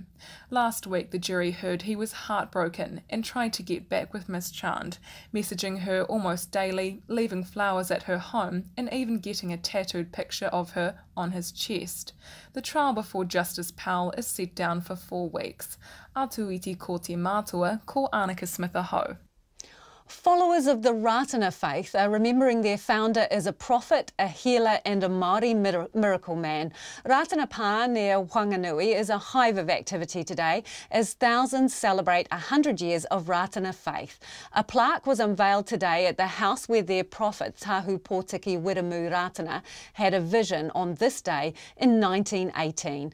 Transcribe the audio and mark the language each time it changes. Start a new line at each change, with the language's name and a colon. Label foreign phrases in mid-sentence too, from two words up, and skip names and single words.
English: Last week the jury heard he was heartbroken and tried to get back with Miss Chand, messaging her almost daily, leaving flowers at her home and even getting a tattooed picture of her on his chest. The trial before Justice Powell is set down for 4 weeks.
Māori: Atu iti ko te mātua, ko Annika Smith aho.
English: Followers of the Ratana faith are remembering their founder as a prophet, a healer and a Māori miracle man. Ratana Pā near Whanganui is a hive of activity today as thousands celebrate 100 years of Ratana faith. A plaque was unveiled today at the house where their prophet, Tahu Pōtiki Wiremu Ratana, had a vision on this day in 1918.